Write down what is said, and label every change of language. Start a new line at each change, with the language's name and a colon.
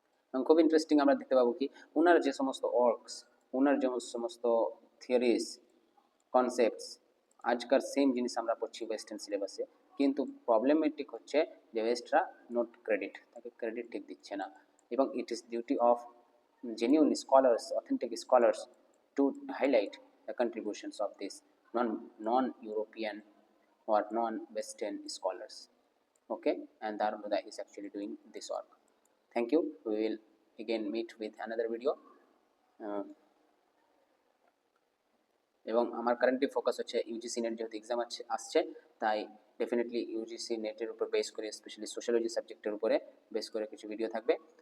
Bangla: এবং খুব ইন্টারেস্টিং আমরা দেখতে পাবো কি, ওনার যে সমস্ত ওয়ার্কস, ওনার যে সমস্ত থিওরিজ, কনসেপ্টস, আজকাল সেম জিনিস আমরা পড়ছি ওয়েস্টার্ন সিলেবাসে, কিন্তু প্রবলেমেটিক হচ্ছে যে ওয়েস্টরা নোট ক্রেডিট, তাকে ক্রেডিট ঠিক দিচ্ছে না, এবং
English: It is duty of genuine scholars, authentic scholars, to highlight the contributions of these non-European or non-Western scholars. Okay, and Darul Huda is actually doing this work. Thank you. We will again meet with another video.
Bangla: এবং আমার currently focus হচ্ছে UGC net, যেহেতু exam আসছে তাই definitely UGC নেটের উপর base করে, specially sociology সাবজেক্টের উপরে বেস করে কিছু ভিডিও থাকবে।